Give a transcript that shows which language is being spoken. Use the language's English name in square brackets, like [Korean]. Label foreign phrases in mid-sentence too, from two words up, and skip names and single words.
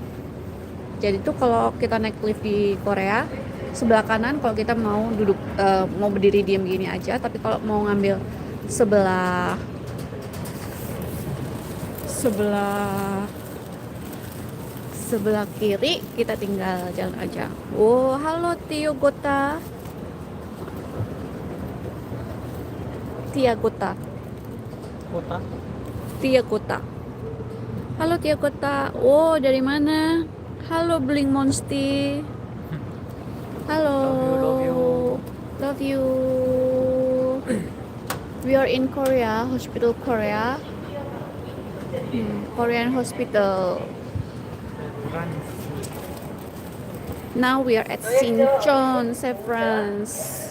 [Indonesian] Jadi tuh kalau kita naik lift di Korea, sebelah kanan kalau kita mau duduk, mau berdiri diem gini aja. Tapi kalau mau ngambil sebelah kiri, kita tinggal jalan aja. Oh, halo Tio Gota. Tia Gota. Halo Tia Gota. Oh, dari mana? Halo Bling Monsti. Halo. [English] Love you. We are in Korea, Hospital Korea. Korean hospital. Now we are at Sinchon, France.